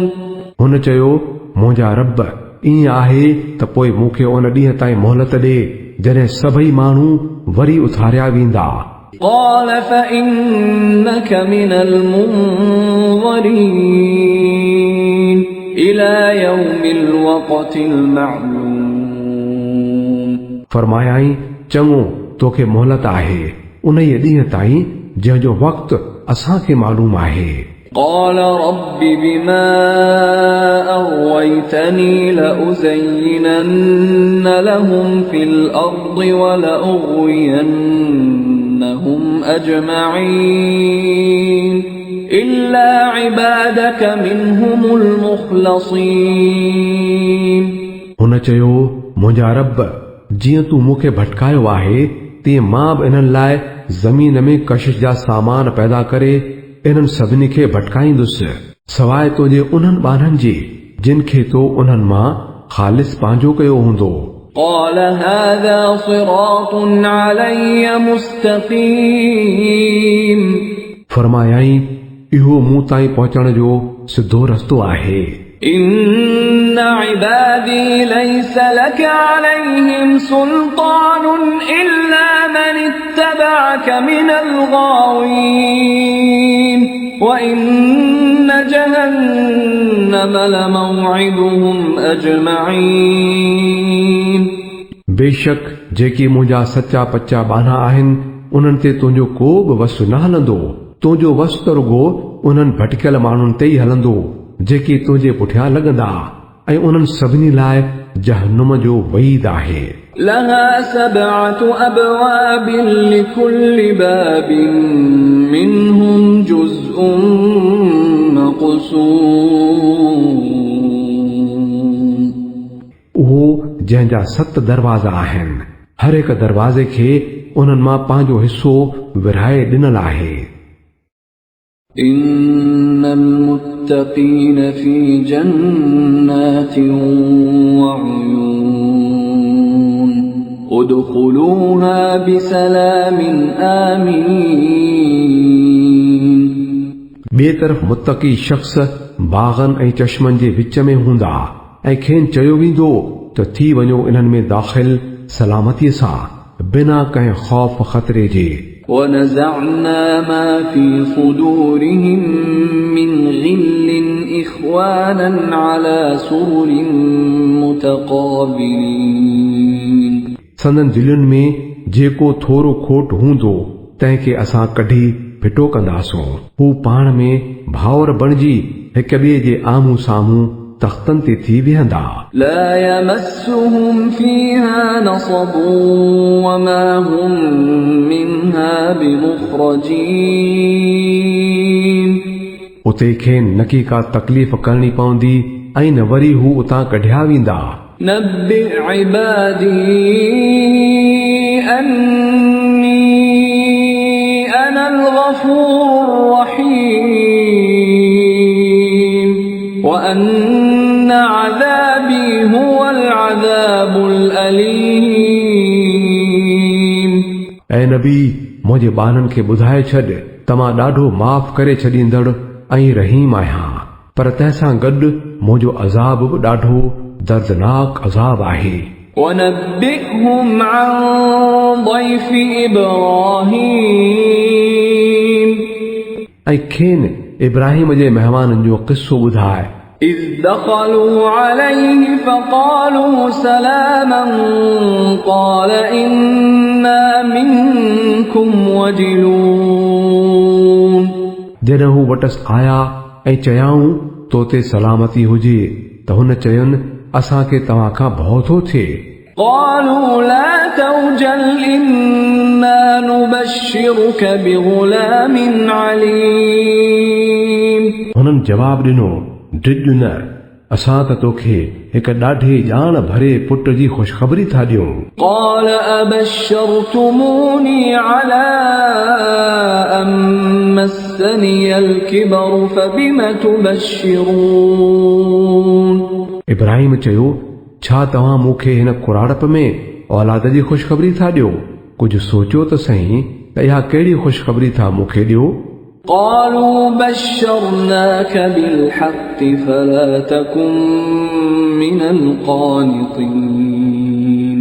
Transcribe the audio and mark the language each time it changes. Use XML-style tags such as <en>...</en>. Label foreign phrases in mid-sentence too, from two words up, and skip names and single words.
<sd>हुन चयो, मुंहिंजा रब ईअं आहे त पोइ मूंखे उन ॾींहं ताईं मोहलत ॾे जॾहिं सभई माण्हू वरी उथारिया वेंदा।</sd> <ar>قال فإنك من المنظرين إلى يوم الوقت المعلوم</ar> <sd>फरमायाई, चङो तोखे मोहलत आहे उन ई ॾींहं ताईं जंहिंजो वक़्तु असांखे मालूम आहे।</sd> <ar>قال رب بما أغويتني لأزينن لهم في الأرض ولأغوينهم أجمعين إلا عبادك منهم المخلصين</ar> <sd>हुन चयो, मुंहिंजा रब जीअं तूं मूंखे भटकायो आहे तीअं मां बि इन्हनि लाइ ज़मीन में कशिश जा सामान पैदा करे इन्हनि सभिनी खे भटकाईंदुसि सवाइ तुंहिंजे उन्हनि ॿारनि जी जिन खे तो उन्हनि मां ख़ालिस पंहिंजो कयो हूंदो।</sd> <ar>قال هذا صراط علي مستقيم</ar> <sd>फरमायाई, इहो मूं ताईं पहुचण जो सिधो रस्तो आहे।</sd> <ar>إن عبادي ليس لك عليهم سلطان إلا من اتبعك من الغاوين وإن جهنم لموعدهم أجمعين</ar> <sd>बेशक जेके मुंहिंजा सचा पचा बाना आहिनि उन्हनि ते तुंहिंजो को बि वस न हलंदो। तुंहिंजो वस त रुगो उन्हनि भटकियल माण्हुनि ते ई हलंदो जेके तुंहिंजे पुठियां लॻंदा ऐं उन्हनि सभिनी लाइ जहन्नुम जो वईद आहे।</sd> <ar>لها 7 أبواب لكل باب منهم جزء مقسوم</ar> <sd>उहो जंहिंजा 7 दरवाज़ा आहिनि, हर हिक दरवाज़े खे उन्हनि मां पंहिंजो हिसो विरहाए ॾिनल आहे।</sd> <ar>إن المتقين في جنات وعيون ادخلوها بسلام آمين</ar> <sd>ॿिए तरफ़ मुत्तक़ी शख़्स बाग़नि ऐं चश्मनि जे विच में हूंदा ऐं खेनि चयो वेंदो त थी वञो इन्हनि में दाख़िल सलामतीअ सां बिना कंहिं ख़ौफ़ ख़तरे जे।</sd> <ar>ونزعنا ما في صدورهم من غل إخوانا على سرر متقابلين</ar> <sd>संदन दिलुनि में जेको थोरो खोट हूंदो तंहिंखे असां कढी फिटो कंदासूं। हू पाण में भाउर बणिजी हिक ॿिए जे आम्हूं साम्हूं तख़्तनि ते थी वेहंदा।</sd> <ar>لا يمسهم فيها نصب وما هم منها بمخرجين</ar> <sd>उते खेनि न की का तकलीफ़ करणी पवंदी ऐं न वरी हू उतां कढिया वेंदा।</sd> <ar>نبئ عبادي أني أنا الغفور الرحيم وأن عذابي هو العذاب الأليم</ar> <sd>ऐं नबी मुंहिंजे ॿारनि खे ॿुधाए छॾ त मां ॾाढो माफ़ करे छॾींदड़ ऐं रहीम आहियां। पर तंहिंसां गॾु मुंहिंजो अज़ाब बि ॾाढो दर्दनाक अज़ाब आहे।</sd> <ar>ونبئهم عن ضيف إبراهيم</ar> <sd>ऐं खेनि इब्राहिम जे महिमाननि जो क़िस्सो ॿुधाए।</sd> <ar>إذ دخلوا عليه فقالوا سلاما قال إنا منكم وجلون</ar> <sd>जॾहिं हू वटसि आया ऐं चयाऊं तो ते सलामती हुजे त हुन चयुनि असांखे तव्हां खां भउ थो थिए।</sd> <ar>قالوا لا توجل إنا نبشرك بغلام عليم</ar> <sd>हुननि जवाब ॾिनो डिॼ न असां त तोखे हिकु ॾाढे ॼाण भरे पुट जी ख़ुशख़बरी था ॾियूं।</sd> <ar>قال أبشرتموني على أن مسني الكبر فبم تبشرون</ar> <sd>इब्राहिम चयो छा तव्हां मूंखे हिन कुराड़प में औलाद जी ख़ुशख़बरी था ॾियो? कुझु सोचियो त सही त इहा कहिड़ी ख़ुशख़बरी था मूंखे ॾियो?</sd> <ar>قالوا بشرناك بالحق فلا تكن من القانطين</ar>